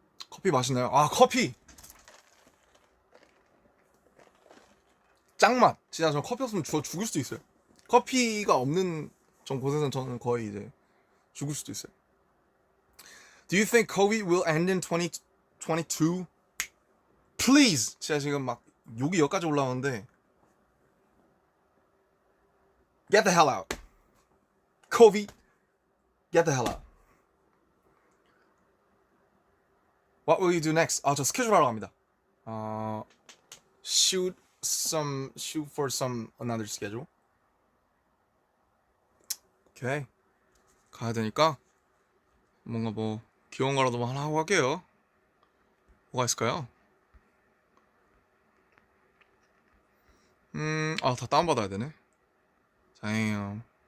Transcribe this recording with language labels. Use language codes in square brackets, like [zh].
[ko] 커피 맛있나요? 커피 짱맛. 진짜 저 커피 없으면 죽을 수도 있어요. 커피가 없는 전 곳에서는 저는 거의 이제 죽을 수도 있어요. [en] Do you think COVID will end in 2022? Please. [ko] 진짜 지금 막 욕이 여기까지 올라오는데 [en] Get the hell out. COVID, get the hell out. What will you do next? [ko] 저 스케줄 하러 갑니다. [en] Shoot for some another schedule. [ko] 오케이. 가야 되니까 뭔가 뭐 귀여운 거라도 하나 하고 갈게요. 뭐가 있을까요? 다 다운받아야 되네. [en] Damn.